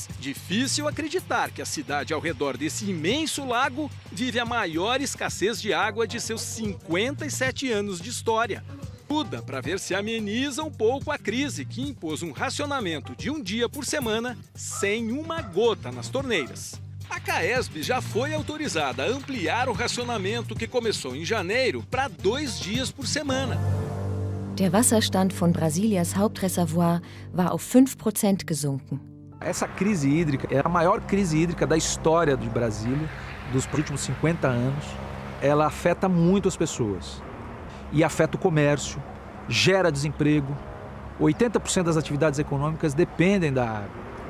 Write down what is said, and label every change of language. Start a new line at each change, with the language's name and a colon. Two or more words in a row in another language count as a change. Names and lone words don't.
Portuguese: Difícil acreditar que a cidade ao redor desse imenso lago vive a maior escassez de água de seus 57 anos de história. Tudo para ver se ameniza um pouco a crise que impôs um racionamento de 1 dia por semana sem uma gota nas torneiras. A CAESB já foi autorizada a ampliar o racionamento que começou em janeiro para 2 dias por semana.
German: Der Wasserstand von Brasilias Hauptreservoir war auf 5% gesunken.
Portuguese: Essa crise hídrica é a maior crise hídrica da história de Brasília, dos últimos 50 anos. Ela afeta muito as pessoas e afeta o comércio, gera desemprego. 80% das atividades econômicas dependem da água.